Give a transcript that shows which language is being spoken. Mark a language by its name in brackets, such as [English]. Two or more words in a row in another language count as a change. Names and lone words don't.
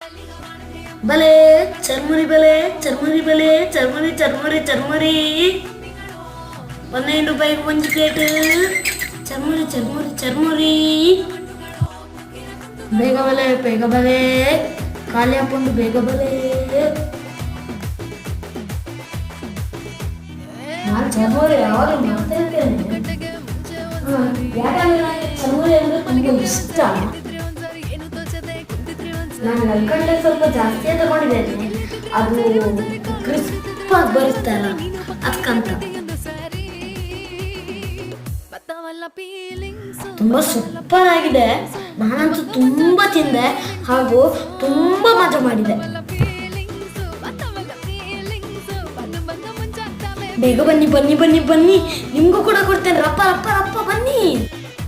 [Kannada] ಬಲೆ ಚರ್ಮುರಿ ಬಲೆ ಚರ್ಮುರಿ ಬಲೆ ಚರ್ಮುರಿ ಚರ್ಮುರಿ ಚರ್ಮುರಿ 15 ರೂಪಾಯಿಗೆ ಒಂದು ಪ್ಲೇಟ್ ಚರ್ಮುರಿ ಚರ್ಮುರಿ ಚರ್ಮುರಿ. ಬೇಗ ಬಲೆ ಖಾಲಿ ಹಾಕೊಂಡು ಬೇಗ ಬಲೆ. ನಾನು ಚರ್ಮುರಿ ಯಾವಾಗ ಮಾಡ್ತಾ ಇರ್ತೇನೆ. ಯಾಕಂದ್ರೆ ನನಗೆ ಚರ್ಮುರಿ ಅಂದರೆ ತುಂಬ ಇಷ್ಟ. ನಾನು ನಲ್ಕಂಡೆ ಸ್ವಲ್ಪ ಜಾಸ್ತಿಯೇ ತಗೊಂಡಿದ್ದೇನೆ, ಅದು ಕ್ರಿಸ್ಪ್ ಆಗಿ ಬರುತ್ತಲ್ಲ ಅದಕ್ಕಂತ. ತುಂಬ ಸೂಪರ್ ಆಗಿದೆ. ನಾನಂತೂ ತುಂಬ ತಿಂದೆ ಹಾಗೂ ತುಂಬ ಮಜಾ ಮಾಡಿದೆ. ಬೇಗ ಬನ್ನಿ ಬನ್ನಿ ಬನ್ನಿ ಬನ್ನಿ, ನಿಮಗೂ ಕೂಡ ಕೊಡ್ತೇನೆ. ರಪ್ಪ ರಪ್ಪ ರಪ್ಪ ಬನ್ನಿ.